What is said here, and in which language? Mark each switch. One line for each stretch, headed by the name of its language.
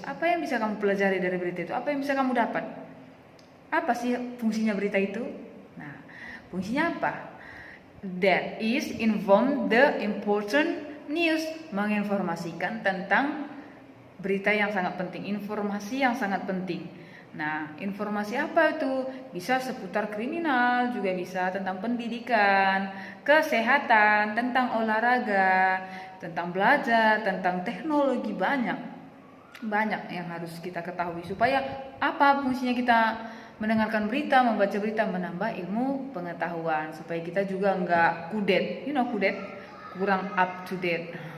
Indonesian: Apa yang bisa kamu pelajari dari berita itu? Apa yang bisa kamu dapat? Apa sih fungsinya berita itu? Nah, fungsinya apa?
English: That is inform the important news.
Indonesian: Menginformasikan tentang berita yang sangat penting. Informasi yang sangat penting. Nah, informasi apa itu? Bisa seputar kriminal, juga bisa tentang pendidikan, kesehatan, tentang olahraga, tentang belajar, tentang teknologi, banyak yang harus kita ketahui supaya apa fungsinya kita mendengarkan berita, membaca berita, menambah ilmu pengetahuan supaya kita juga nggak kudet, kudet, kurang up to date.